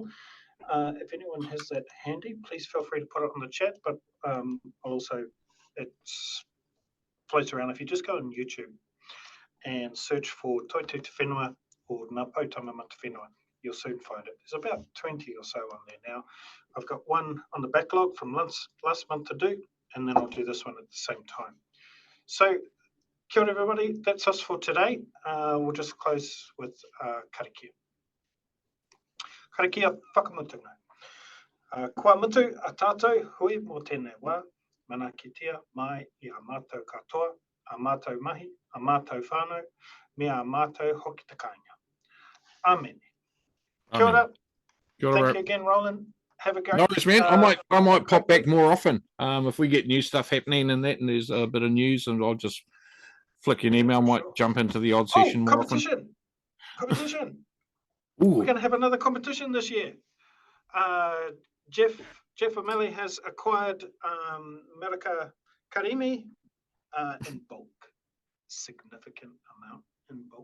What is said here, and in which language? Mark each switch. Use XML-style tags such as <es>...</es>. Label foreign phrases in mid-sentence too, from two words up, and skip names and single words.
<en>If anyone has that handy, please feel free to put it on the chat, but also it floats around. If you just go on YouTube and search for Toitū Te Whenua or Ngā Poutamama Te Whenua, you'll soon find it. There's about 20 or so on there now. I've got one on the backlog from last month to do, and then I'll do this one at the same time. So,</en> <mi>kia ora</mi> <en>everybody, that's us for today. We'll just close with karakia.</en> <mi>Karakia whakamutunga. Kua mutu a tātou hui mō tēnei wā, mana kitea mai I a mātou katoa, a mātou mahi, a mātou whānau, me a mātou hoki te kāinga. Amen. Kia ora.</mi> <en>Thank you again, Roland. Have a great nice, man. I might pop back more often if we get new stuff happening and that, and there's a bit of news, and I'll just flick you an email. I might jump into the odd session more often. Competition. Ooh. We're going to have another competition this year. Jeff O'Malley has acquired Merika Karimi in bulk, significant amount in bulk.</en>